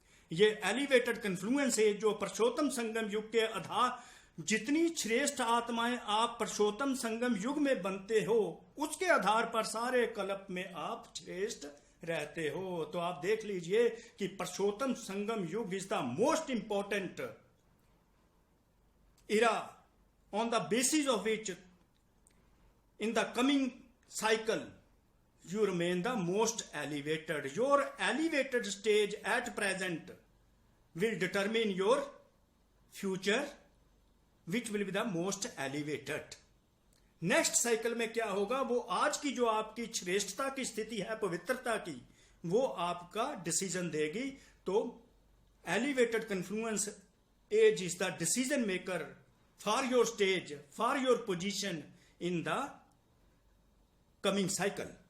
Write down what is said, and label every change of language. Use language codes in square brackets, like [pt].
[hi] ये elevated confluence है जो पुरुषोत्तम संगम युग के आधार, जितनी श्रेष्ठ आत्माएं आप पुरुषोत्तम संगम युग में बनते हो, उसके आधार पर सारे कल्प में आप श्रेष्ठ रहते हो। तो आप देख लीजिए कि [en] पुरुषोत्तम संगम युग is the most important era on the basis of which in the coming cycle you remain the most elevated. Your elevated stage at present will determine your future, which will be the most elevated. [hi] Next cycle में क्या होगा, वो आज की जो आपकी श्रेष्ठता की स्थिति है, पवित्रता की, वो आपका डिसीजन देगी। [en] तो elevated confluence age is the decision maker for your stage, for your position in the coming cycle.